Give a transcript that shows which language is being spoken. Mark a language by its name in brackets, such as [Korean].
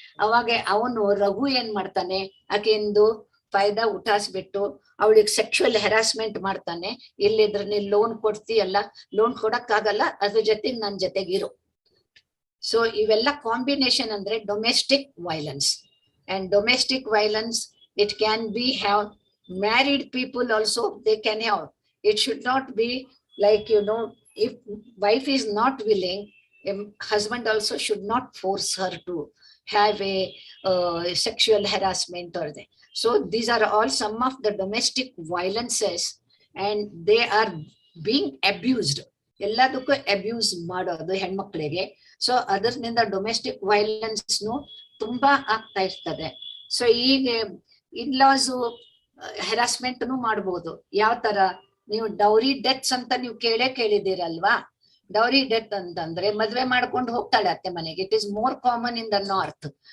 [Kannada] ಅವಾಗ ಅವನು ರಘು ಏನ್ ಮಾಡ್ತಾನೆ, ಆಕೆಂದು ಫಾಯ್ದಾ ಉಠಾಸ್ಬಿಟ್ಟು ಅವಳಿಗೆ ಸೆಕ್ಷುವಲ್ ಹೆರಾಸ್ಮೆಂಟ್ ಮಾಡ್ತಾನೆ. ಇಲ್ಲಿದ್ರೆ ನೀನ್ ಲೋನ್ ಕೊಡ್ತೀಯಲ್ಲ, ಲೋನ್ ಕೊಡಕ್ ಆಗಲ್ಲ, ಅದ್ರ ಜೊತೆಗೆ ನನ್ ಜೊತೆಗಿರು. ಸೊ ಇವೆಲ್ಲ ಕಾಂಬಿನೇಷನ್ ಅಂದ್ರೆ domestic violence. [English] And domestic violence it can be have married people also, they can have. It should not be like, if wife is not willing, husband also should not force her to have a sexual harassment or they. So these are all some of the domestic violences and they are being abused. [Kannada] ಎಲ್ಲದಕ್ಕೂ abuse ಮಾಡೋದು ಹೆಣ್ಮಕ್ಳಿಗೆ. So ಅದರಿಂದ domestic ವೈಲೆನ್ಸ್ನು ತುಂಬಾ ಆಗ್ತಾ ಇರ್ತದೆ. So ಈಗ ಇನ್ಲಾಸು ಹೆರಾಸ್ಮೆಂಟ್ನು ಮಾಡ್ಬೋದು. ಯಾವ ತರ ನೀವು ಡೌರಿ ಡೆತ್ಸ್ ಅಂತ ನೀವು ಕೇಳಿದಿರಲ್ವಾ? ಡೌರಿ ಡೆತ್ ಅಂತಂದ್ರೆ ಮದ್ವೆ ಮಾಡ್ಕೊಂಡು ಹೋಗ್ತಾಳೆ ಅತ್ತೆ ಮನೆಗೆ. [English] It is more common in the north.